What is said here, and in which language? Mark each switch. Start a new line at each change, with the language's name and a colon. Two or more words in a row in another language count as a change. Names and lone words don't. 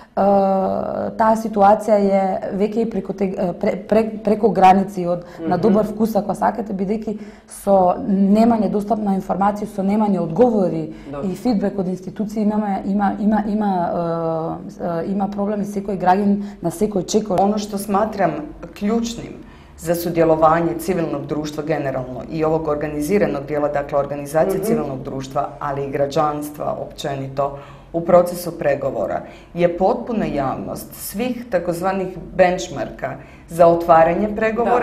Macedonian: таа ситуација е веќе и преку граници од на добар вкус, ако сакате, бидејќи со немање достап на информации, со немање одговори и фидбек од институции има проблеми секој граѓанин на секој чекор.
Croatian: Ono što smatram ključnim za sudjelovanje civilnog društva generalno i ovog organiziranog dijela, dakle organizacije civilnog društva, ali i građanstva općenito, u procesu pregovora je potpuna javnost svih takozvanih benchmarka za otvaranje pregovora.